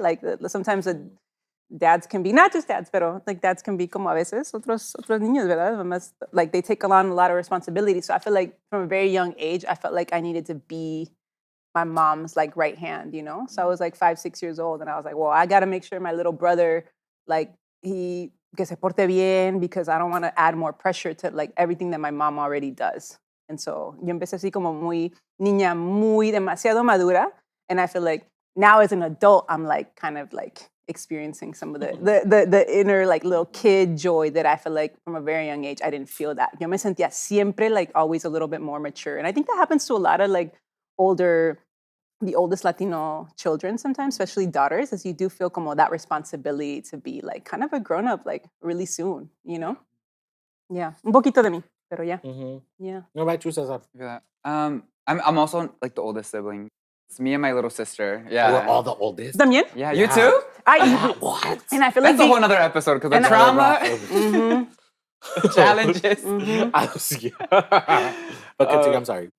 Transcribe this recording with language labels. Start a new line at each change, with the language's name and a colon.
English: Like sometimes the dads can be, not just dads, pero like dads can be
Spanish: como a veces otros niños, ¿verdad?
English: Mamás, like they take on a lot of responsibility. So I feel like from a very young age, I felt like I needed to be my mom's like right hand, you know? So I was like 5, 6 years old and I was like, well, I got to make sure my little brother, like
Spanish: que se porte bien
English: because I don't want to add more pressure to like everything that my mom already does. And so
Spanish: yo empecé así como niña muy demasiado madura.
English: And I feel like now as an adult, I'm like kind of like experiencing some of the inner like little kid joy that I feel like from a very young age, I didn't feel that.
Spanish: Yo me sentía siempre
English: like always a little bit more mature. And I think that happens to a lot of like the oldest Latino children sometimes, especially daughters, as you do feel
Spanish: como
English: that responsibility to be like kind of a grown-up like really soon, you know?
Spanish: Yeah, un poquito de mí, pero yeah.
English: Yeah. What about you, Cesar? I'm also like the oldest sibling. It's me and my little sister. Yeah. We're all the oldest.
Spanish: También?
English: Yeah, you too? What? And I feel like That's a whole nother episode because the And- trauma challenges. But continue, I'm sorry.